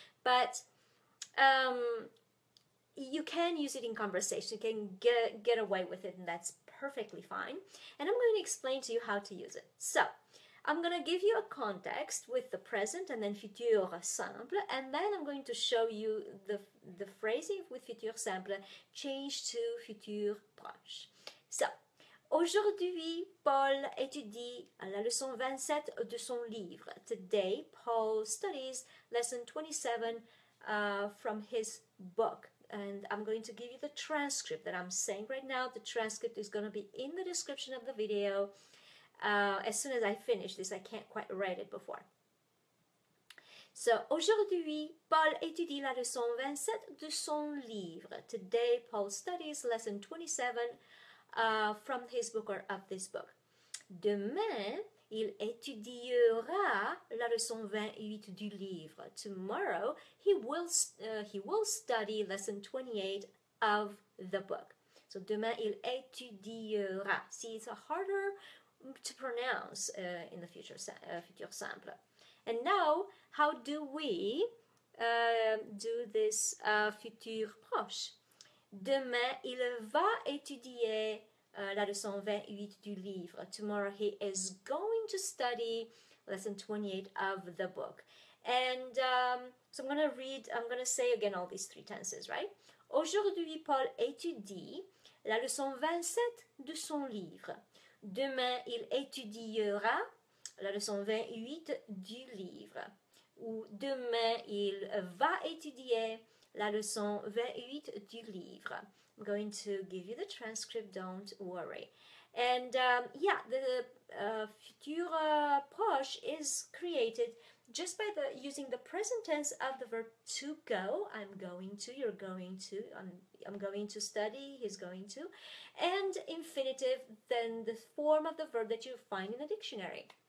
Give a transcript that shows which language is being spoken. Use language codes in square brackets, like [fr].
[en] But you can use it in conversation, you can get away with it, and that's perfectly fine. And I'm going to explain to you how to use it. So, I'm going to give you a context with the present and then futur simple, and then I'm going to show you the phrasing with futur simple change to futur proche. [fr] So, aujourd'hui, Paul étudie la leçon 27 de son livre. [en] Today, Paul studies lesson 27 from his book. And I'm going to give you the transcript that I'm saying right now. The transcript is going to be in the description of the video. As soon as I finish this, I can't quite write it before. [fr] So, aujourd'hui, Paul étudie la leçon 27 de son livre. [en] Today, Paul studies lesson 27 from his book or of this book. [fr] Demain, il étudiera la leçon 28 du livre. [en] Tomorrow, he will study lesson 28 of the book. So, [fr] demain, il étudiera. [en] See, it's a harder to pronounce in the futur simple. And now, how do we do this futur proche? [fr] Demain, il va étudier la leçon 28 du livre. [en] Tomorrow, he is going to study lesson 28 of the book. And so I'm going to say again all these three tenses, right? [fr] Aujourd'hui, Paul étudie la leçon 27 de son livre. Demain, il étudiera la leçon 28 du livre. Ou demain, il va étudier la leçon 28 du livre. [en] I'm going to give you the transcript, don't worry. And the futur proche is created just by using the present tense of the verb to go. I'm going to, you're going to, I'm going to study, he's going to, and infinitive, then the form of the verb that you find in a dictionary.